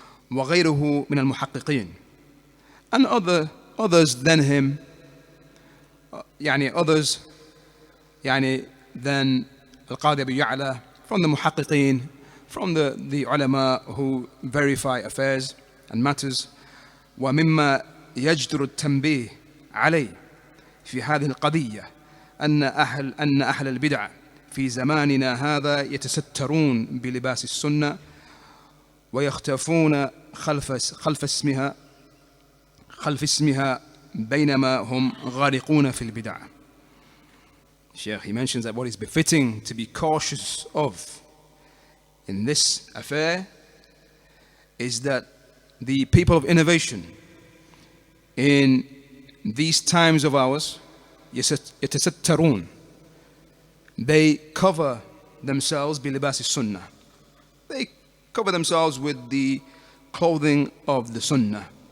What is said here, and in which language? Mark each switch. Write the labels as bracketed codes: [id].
[ar] وغيره من المحققين, [en] and others than him, others than Al-Qadi Abu Ya'la, from the muhaqqiqeen, from the ulama who verify affairs and matters. [ar] ومما يجدر التنبيه عليه في هذه القضية أن أهل البدع في زماننا هذا يتسترون بلباس السنة ويختفون خلف اسمها بينما هم غارقون في البدع. [en] Shaykh, he mentions that what is befitting to be cautious of in this affair is that the people of innovation in these times of ours, [ar] يتسترون, [en] they cover themselves [ar] بلباس السنة, [en] they cover themselves with the clothing of the Sunnah.